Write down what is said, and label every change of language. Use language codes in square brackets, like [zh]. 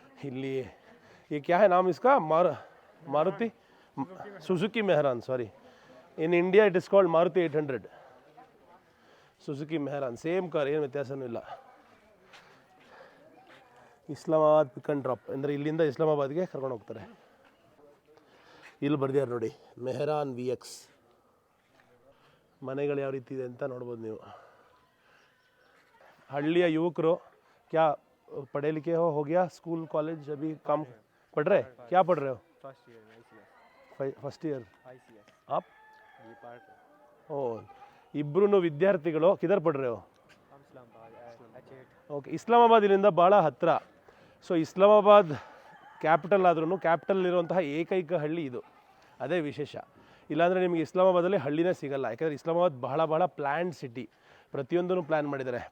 [hi] ಇಲ್ಲಿ ये क्या है नाम इसका? Maruti Suzuki Mehran. [en] Sorry, in India it is called Maruti 800. [kn] Suzuki ಮೆಹರಾನ್ same car, ಏನು ವ್ಯತ್ಯಾಸನೂ ಇಲ್ಲ. ಇಸ್ಲಾಮಾಬಾದ್ ಪಿಕ್ ಆ್ಯಂಡ್ ಡ್ರಾಪ್ ಅಂದರೆ ಇಲ್ಲಿಂದ ಇಸ್ಲಾಮಾಬಾದ್ಗೆ ಕರ್ಕೊಂಡು ಹೋಗ್ತಾರೆ. ಇಲ್ಲಿ ಬರ್ದಿದ್ದಾರೆ ನೋಡಿ, ಮೆಹರಾನ್ VX. ಮನೆಗಳು ಯಾವ ರೀತಿ ಇದೆ ಅಂತ ನೋಡ್ಬೋದು ನೀವು. ಹಳ್ಳಿಯ ಯುವಕರು [hi] ಕ್ಯಾ पढ़े लिखे हो गया, स्कूल कॉलेज अभी काम पढ़ रहे? क्या पढ़ रहे हो? First year ICS. First year. ICS आप? ये पार्ट [kn] ಓ ಇಬ್ಬರೂ ವಿದ್ಯಾರ್ಥಿಗಳು [hi] ಕಿದರ್ ಪಡ್ರೆ [kn] ಓಕೆ ಇಸ್ಲಾಮಾಬಾದ್ ಇಲ್ಲಿಂದ ಭಾಳ ಹತ್ತಿರ. ಸೊ ಇಸ್ಲಾಮಾಬಾದ್ ಕ್ಯಾಪಿಟಲ್ ಆದ್ರೂ ಕ್ಯಾಪಿಟಲ್ಲಿರುವಂತಹ ಏಕೈಕ ಹಳ್ಳಿ ಇದು, ಅದೇ ವಿಶೇಷ. ಇಲ್ಲಾಂದರೆ ನಿಮಗೆ ಇಸ್ಲಾಮಾಬಾದಲ್ಲಿ ಹಳ್ಳಿನೇ ಸಿಗಲ್ಲ. ಯಾಕಂದರೆ ಇಸ್ಲಾಮಾಬಾದ್ ಬಹಳ ಪ್ಲ್ಯಾನ್ಡ್ ಸಿಟಿ, ಪ್ರತಿಯೊಂದನ್ನು ಪ್ಲ್ಯಾನ್ ಮಾಡಿದ್ದಾರೆ.